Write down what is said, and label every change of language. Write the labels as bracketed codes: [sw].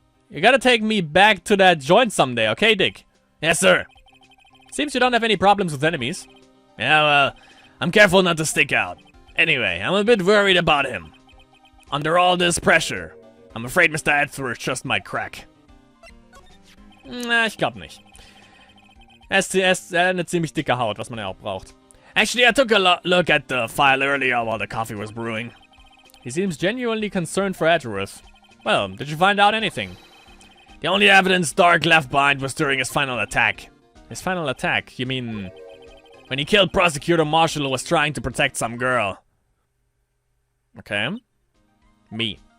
[en] You gotta take me back to that joint someday, okay, Dick? Yes, sir. Seems you don't have any problems with enemies. Yeah, well, I'm careful not to stick out. Anyway, I'm a bit worried about him. Under all this pressure, I'm afraid Mr. Edgeworth just might crack. [de] Na, ich glaub nicht. Er ist eine ziemlich dicke Haut, was man ja auch braucht. [en] Actually, I took a look at the file earlier while the coffee was brewing. He seems genuinely concerned for Edgeworth. Well, did you find out anything? The only evidence Dark left behind was during his final attack. His final attack? You mean when he killed Prosecutor Marshall who was trying to protect some girl? Okay. Me.